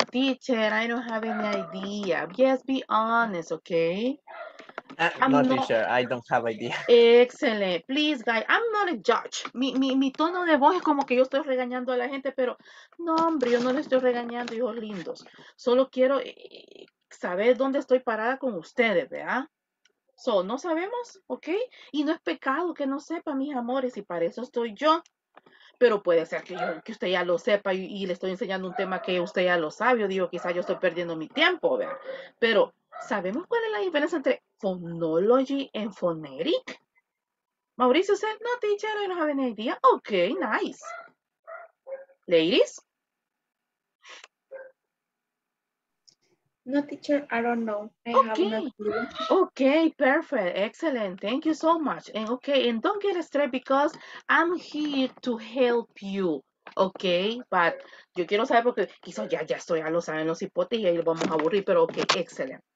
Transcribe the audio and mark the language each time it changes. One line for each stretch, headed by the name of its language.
English: Teacher, I don't have any idea. Yes, be honest, okay? No, teacher, I don't have idea. Excellent. Please, guys, I'm not a judge.
Spanish: Mi tono de voz es como que yo estoy regañando a la gente, pero no, hombre, yo no le estoy regañando, hijos lindos. Solo quiero saber dónde estoy parada con ustedes, ¿verdad?
English: So,
Spanish: no sabemos, ¿ok? Y no es pecado que no sepa, mis amores, y para eso estoy yo. Pero puede ser que usted ya lo sepa y le estoy enseñando un tema que usted ya lo sabe. Yo digo, quizás yo estoy perdiendo mi tiempo, ¿verdad? Pero, ¿sabemos cuál es la diferencia entre phonology and phonetic?
English: Mauricio said, no, teacher, I don't have any idea. Okay, nice. Ladies? No, teacher, I don't know. I have no clue. Okay, perfect. Excellent. Thank you so much. And okay, and don't get stressed because I'm here to help you. Okay, but
Spanish: yo quiero saber porque quizás ya estoy, ya lo saben los hipotes y ahí lo vamos a aburrir, pero
English: okay, excellent.